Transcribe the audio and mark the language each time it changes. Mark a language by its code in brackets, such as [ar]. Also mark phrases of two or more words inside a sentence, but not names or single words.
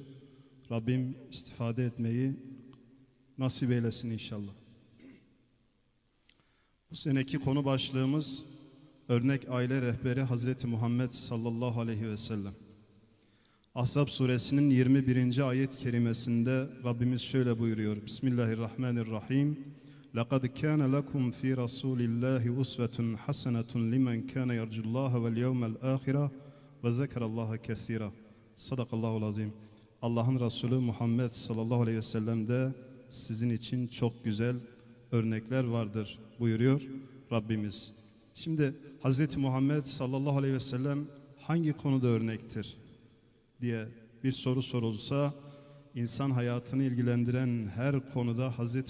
[tr] Rabbim istifade etmeyi nasip eylesin inşallah. Bu seneki konu başlığımız Örnek Aile Rehberi Hazreti Muhammed [ar] صلى الله عليه وسلم. [tr] Ahzab suresinin 21. ayet-i kerimesinde Rabbimiz şöyle buyuruyor. [ar] Bismillahirrahmanirrahim. لَقَدْ كَانَ لَكُمْ فِي رَسُولِ اللّٰهِ اُسْوَةٌ حَسَنَةٌ لِمَنْ كَانَ يَرْجُ اللّٰهَ وَالْيَوْمَ الْآخِرَةِ وَذَكَرَ اللّٰهَ كَثِيرًا. صدق الله العظيم. [tr] Allah'ın Resulü Muhammed [ar] صلى الله عليه وسلم'de [tr] sizin için çok güzel örnekler vardır buyuruyor Rabbimiz. Şimdi Hz. Muhammed [ar] صلى الله عليه وسلم [tr] hangi konuda örnektir diye bir soru sorulsa, insan hayatını ilgilendiren her konuda Hz.